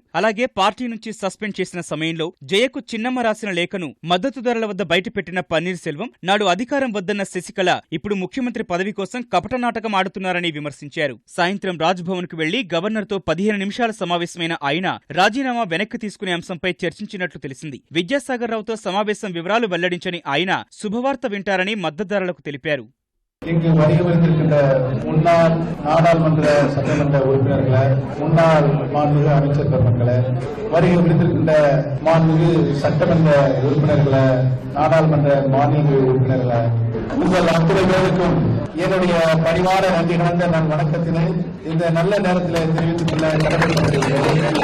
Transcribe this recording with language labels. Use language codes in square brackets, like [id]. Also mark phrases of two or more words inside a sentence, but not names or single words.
[te] అలాగే పార్టీ నుంచి సస్పెండ్ చేసిన సమయంలో జయకు చిన్నమ్మ రాసిన లేఖను మద్దతుదారుల వద్ద బయటపెట్టిన పన్నీర్ సెల్వం, నాడు అధికారం వద్దన్న శశికళ ఇప్పుడు ముఖ్యమంత్రి పదవి కోసం కపట నాటకం ఆడుతున్నారని విమర్శించారు. సాయంత్రం రాజ్భవన్ కు వెళ్లి గవర్నర్తో 15 నిమిషాల సమావేశమైన ఆయన రాజీనామా వెనక్కి తీసుకునే అంశంపై చర్చించినట్లు తెలిసింది. విద్యాసాగర్ రావుతో సమావేశం వివరాలు వెల్లడించని ఆయన శుభవార్త వింటారని మద్దతుదారులకు తెలిపారు. [ta] இங்கு வருகை வந்திருக்கின்ற முன்னாள் நாடாளுமன்ற சட்டமன்ற உறுப்பினர்களை, முன்னாள் மாண்புமிகு அமைச்சர் பெருமக்களை, வருகை வந்திருக்கின்ற மாண்புமிகு சட்டமன்ற உறுப்பினர்களை, நாடாளுமன்ற மாநில உறுப்பினர்களை, உங்கள் அத்தனை பேருக்கும் என்னுடைய பணிவான நன்றி கலந்த நான் வணக்கத்தினை இந்த நல்ல நேரத்தில் தெரிவித்துக் கொள்ள கடமைப்பட்டிருக்கிறேன்.